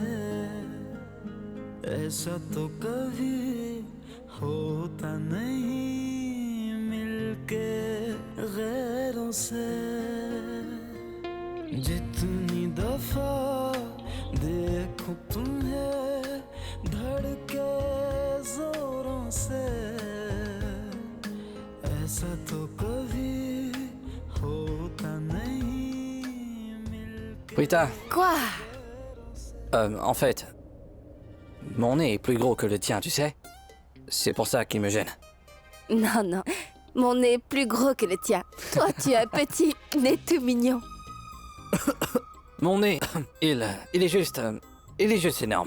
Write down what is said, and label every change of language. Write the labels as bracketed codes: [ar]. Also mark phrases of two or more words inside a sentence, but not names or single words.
[hi] ऐसा तो कभी होता नहीं मिलके गैरों से जितनी दफा देखूं तुम्हें धड़के जोरों से ऐसा तो कभी होता नहीं मिलके [fr] Prita, Quoi? en fait, mon nez est plus gros que le tien, tu sais? C'est pour ça qu'il me gêne. Non, non. Mon nez est plus gros que le tien. Toi, tu as un petit nez tout mignon. Mon nez, il est juste énorme.